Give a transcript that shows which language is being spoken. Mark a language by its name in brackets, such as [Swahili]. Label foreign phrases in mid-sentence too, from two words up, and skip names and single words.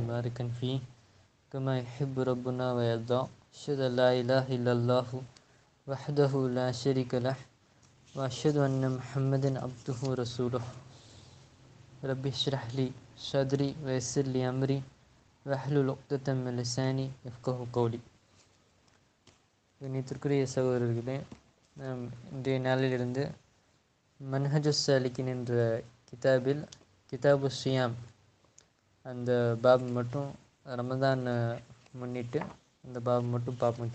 [Arabic] مباركا فيه كما يحب ربنا ويرضى أشهد أن لا إله إلا الله وحده لا شريك له وأشهد أن محمدا عبده ورسوله رب اشرح لي صدري ويسر لي أمري واحلل عقدة من لساني يفقهوا قولي. [Tamil] கண்ணியத்திற்குரிய சகோதரர்களே, நாம் இன்றைய நாளிலிருந்து மன்ஹஜுஸ் சாலிக்கின் என்ற கிதாபில் [Arabic] كتاب الصيام [Tamil] அந்த பாப் மட்டும் ரமதான் முன்னிட்டு அந்த பாப் மட்டும் பார்ப்போம்.